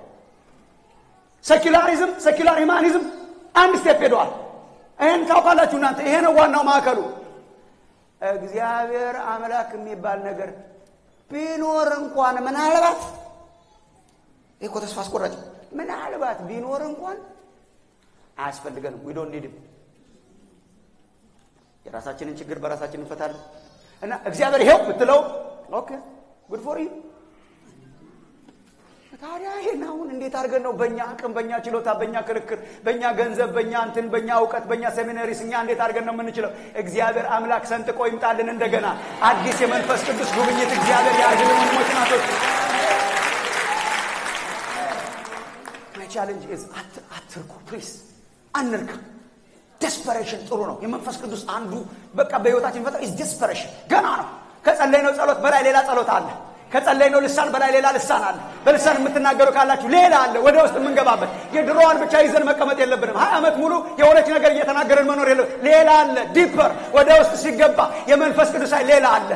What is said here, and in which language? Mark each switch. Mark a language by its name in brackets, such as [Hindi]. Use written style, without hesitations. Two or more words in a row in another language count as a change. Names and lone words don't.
[Amharic] ሴኩላሪዝም፣ [English] secular humanism [Amharic] አንድ ስቴፕ ሄደዋል። ይሄን ታውቃላችሁ እናንተ። ይሄ ነው ዋናው ማዕከሉ። እግዚአብሔር አምላክ የሚባል ነገር ቢኖር እንኳን ምናልባት እኮ ተስፋ አስቆራጭ ምናልባት ቢኖር እንኳን አያስፈልገንም። [English] we don't need him። [Amharic] የራሳችንን ችግር በራሳችን እንፈታለን። እና እግዚአብሔር ይሄው ብትለው [English] okay good for you። [Amharic] ታዲያ ይሄን አሁን እንዴት አድርገን ነው በእኛ አቅም፣ በእኛ ችሎታ፣ በእኛ ክርክር፣ በእኛ ገንዘብ፣ በእኛ እንትን፣ በእኛ እውቀት፣ በእኛ ሴሚናሪስ እኛ እንዴት አድርገን ነው የምንችለው? እግዚአብሔር አምላክ ሰንጥቆ ይምጣልን እንደገና አዲስ የመንፈስ ቅዱስ ጉብኝት እግዚአብሔር ያድልን። ወንድሞች ናቶች [English] my challenge is [Amharic] አትርኩ ፕሊዝ አንርካ። ዴስፐሬሽን ጥሩ ነው። የመንፈስ ቅዱስ አንዱ በቃ በህይወታችን ፈጠር [English] is desperation [Amharic] ገና ነው። ከጸለይነው ጸሎት በላይ ሌላ ጸሎት አለ። ከጸለይነው ልሳን በላይ ሌላ ልሳን አለ። በልሳን የምትናገሩ ካላችሁ ሌላ አለ ወደ ውስጥ የምንገባበት። የድሮዋን ብቻ ይዘን መቀመጥ የለብንም። 20 ዓመት ሙሉ የሆነች ነገር እየተናገርን መኖር የለም። ሌላ አለ ዲፐር ወደ ውስጥ ሲገባ የመንፈስ ቅዱስ ኃይል ሌላ አለ።